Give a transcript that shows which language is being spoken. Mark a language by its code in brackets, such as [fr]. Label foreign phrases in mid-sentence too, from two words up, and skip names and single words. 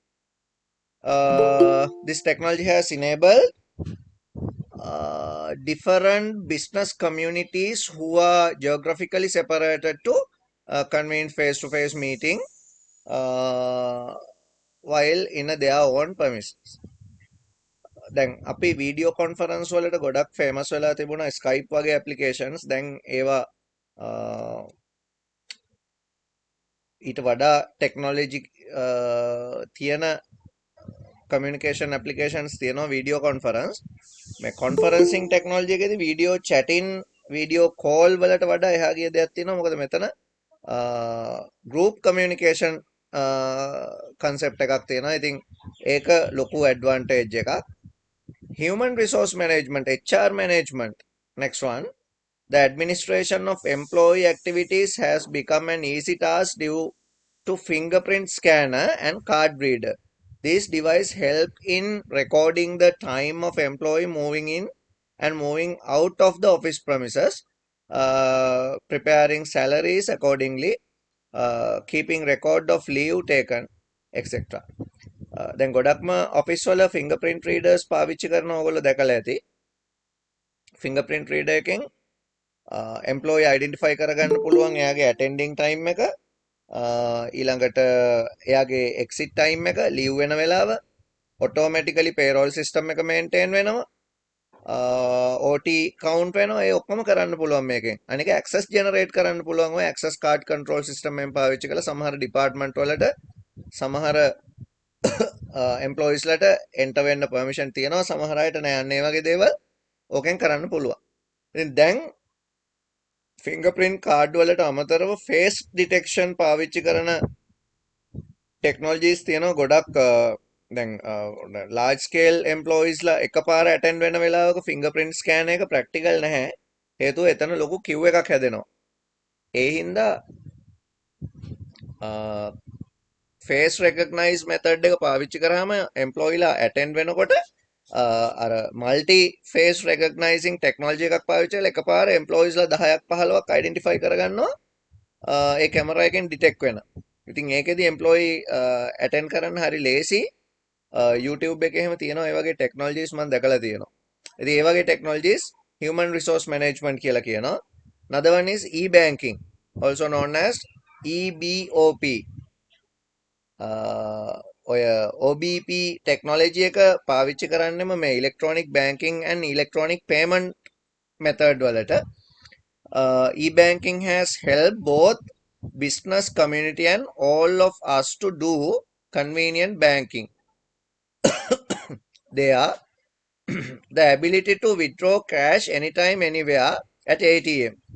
[en] This technology has enabled different business communities who are geographically separated to convene face-to-face meeting while in their own premises. [si] දැන් අපි [en] video conference [si] වලට ගොඩක් ෆේමස් වෙලා තිබුණා ස්කයිප් වගේ ඇප්ලිකේෂන්ස්. දැන් ඒවා ඊට වඩා ටෙක්නොලොජි තියෙන [en] communication applications [si] තියෙනවා [en] video conference. [si] මේ [en] conferencing technology [si] එකේදී [en] video chatting video call [si] වලට වඩා එහා ගිය දෙයක් තියෙනවා. මොකද මෙතන [en] group communication concept [si] එකක් තියෙනවා. ඉතින් ඒක ලොකු advantage එකක්. [en] Human resource management, HR management. Next one. The administration of employee activities has become an easy task due to fingerprint scanner and card reader. This device help in recording the time of employee moving in and moving out of the office premises, preparing salaries accordingly, keeping record of leave taken, etc. [si] දැන් ගොඩක්ම ඔෆිස් වල [en] fingerprint readers [si] පාවිච්චි කරන ඕගොල්ලෝ දැකලා ඇති. [en] fingerprint reader [si] එකෙන් [en] employee identify [si] කරගන්න පුළුවන් එයාගේ [en] attending time [si] එක, ඊළඟට එයාගේ [en] exit time [si] එක, leave වෙන වෙලාව, [en] automatically payroll system [si] එක maintain වෙනවා, [en] OT count [si] වෙනවා. ඒ ඔක්කොම කරන්න පුළුවන් මේකෙන්. අනික [en] access generate [si] කරන්න පුළුවන් ඔය [en] access card control system [si] එකෙන් පාවිච්චි කරලා සමහර department වලට සමහර employees ලට enter වෙන්න permission තියෙනවා, සමහර අයට නෑ. අන්න ඒ වගේ දේවල් ඕකෙන් කරන්න පුළුවන්. ඉතින් දැන් [en] fingerprint card [si] වලට අමතරව [en] face detection [si] පාවිච්චි කරන ටෙක්නෝලොජීස් තියෙනවා ගොඩක් දැන් [en] large scale employees [si] ලා එකපාර attend වෙන වෙලාවක [en] fingerprint scan [si] එක practical නැහැ. හේතුව එතන ලොකු queue එකක් හැදෙනවා. ඒ හින්දා [en] face recognize method [si] එක පාවිච්චි කරාම employee ලා attend වෙනකොට අර [en] multi face recognizing technology [si] එකක් පාවිච්චි කරලා එකපාර employees ලා 10ක් 15ක් identify කරගන්නවා ඒ කැමරා එකෙන් detect වෙන. ඉතින් ඒකෙදි [en] employee attend [si] කරන්න හරි ලේසි. YouTube එකේ එහෙම තියෙනවා ඒ වගේ technologies මම දැකලා තියෙනවා. ඉතින් ඒ වගේ [en] technologies human resource management [si] කියලා කියනවා. [en] Another one is e-banking, also known as EBOP. [si] ඔය [en] OBP technology [si] එක පාවිච්චි කරන්නෙම මේ [en] electronic banking and electronic payment method [si] වලට. [en] E-banking has helped both business community and all of us to do convenient banking. They are the ability to withdraw cash anytime, anywhere at ATM.